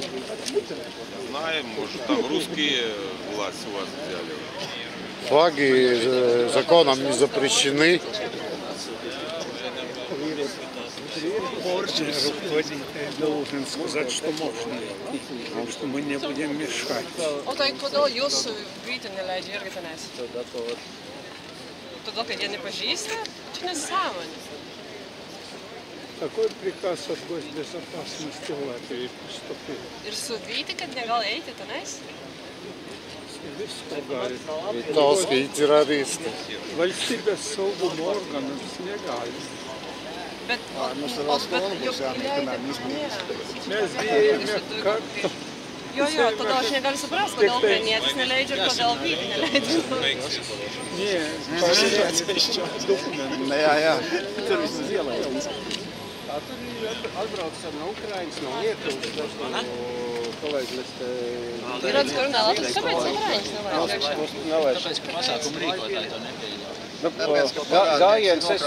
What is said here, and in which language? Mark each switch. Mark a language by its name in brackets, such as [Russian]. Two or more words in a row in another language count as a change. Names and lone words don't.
[Russian] Знаем, может, там русские власти у вас взяли. Флаги законом не запрещены. Руководитель должен сказать, что можно, что мы не будем мешать. [Lithuanian] Kodėl jūs Vytį neleidžia irgi tenais? Todėl, kad jie nepažįsta? Čia nesąmonė. [Russian] Такой приказ от госбезопасности Латвии поступил. [Lithuanian] Ir su Vyti, kad negal eiti tenais? Visko gali. [Russian] Литовски террористы. [Lithuanian] Valstybės saugumo organams negali. Bet Mes bijome kartu. Jo, todėl aš negaliu suprasti, kodėl ukrainietis neleidžia ir kodėl Vyti neleidžia. [Russian] Не, документы. [Latvian] Jā. Tur viss ielaists. Atbrauc no Ukrainas, no Lietuvas, no kolēģis. Ir redz, ka runā Latvijas, kāpēc Ukrainas neleidz? Tāpēc, ka pasākumu rīkotāji to nepieļauj. Gājiens es...